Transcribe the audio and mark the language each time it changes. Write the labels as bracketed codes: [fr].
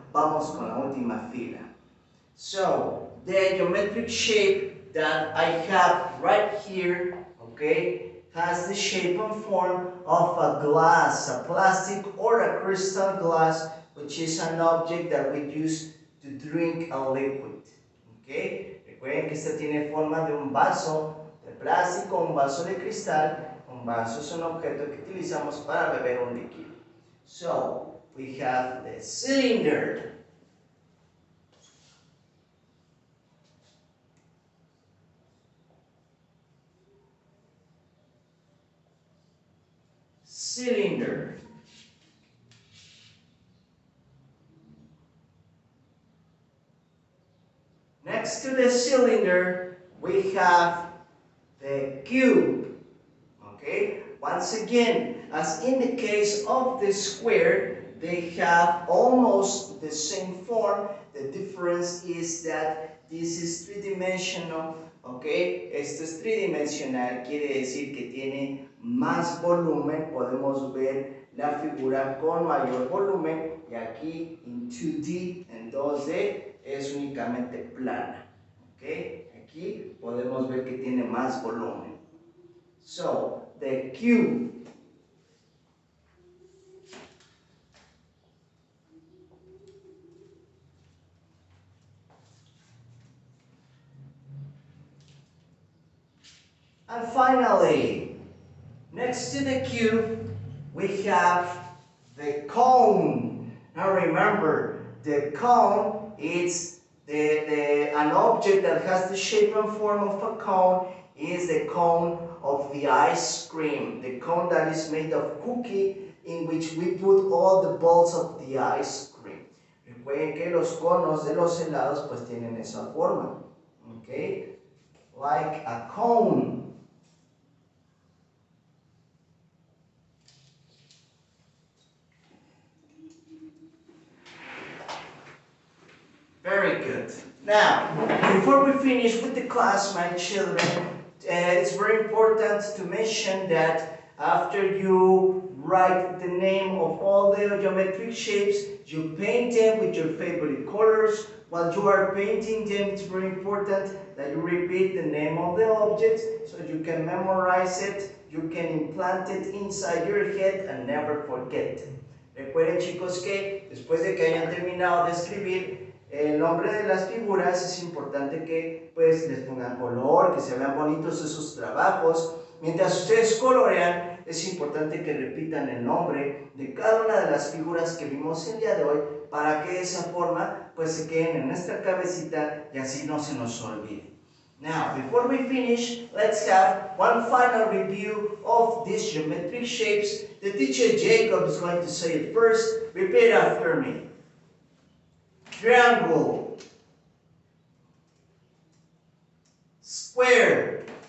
[es] Vamos con la última fila. [en] So, the geometric shape that I have right here, okay, has the shape and form of a glass, a plastic or a crystal glass, which is an object that we use to drink a liquid. Okay? [es] Recuerden que esta tiene forma de un vaso de plástico, un vaso de cristal. Un vaso es un objeto que utilizamos para beber un líquido. [en] So, we have the cylinder. Cylinder. Next to the cylinder, we have the cube. Okay, once again, as in the case of the square, they have almost the same form. The difference is that this is three-dimensional. [es] Okay, esto es tridimensional, quiere decir que tiene más volumen. Podemos ver la figura con mayor volumen, y aquí en 2D, en 2D, es únicamente plana. Okay, aquí podemos ver que tiene más volumen. [en] So, the cube. And finally, next to the cube, we have the cone. Now remember, the cone is an object that has the shape and form of a cone, is the cone of the ice cream. The cone that is made of cookie in which we put all the balls of the ice cream. [es] Recuerden que los conos de los helados pues tienen esa forma. [en] Okay? Like a cone. Very good. Now, before we finish with the class, my children, it's very important to mention that after you write the name of all the geometric shapes, you paint them with your favorite colors. While you are painting them, it's very important that you repeat the name of the object so you can memorize it, you can implant it inside your head and never forget. [es] Recuerden, chicos, que después de que hayan terminado de escribir el nombre de las figuras, es importante que pues les pongan color, que se vean bonitos esos trabajos. Mientras ustedes colorean, es importante que repitan el nombre de cada una de las figuras que vimos el día de hoy, para que de esa forma pues se queden en nuestra cabecita y así no se nos olvide. [en] Now, before we finish, let's have one final review of these geometric shapes. The teacher Jacob is going to say it first. Repeat after me. Triangle, square,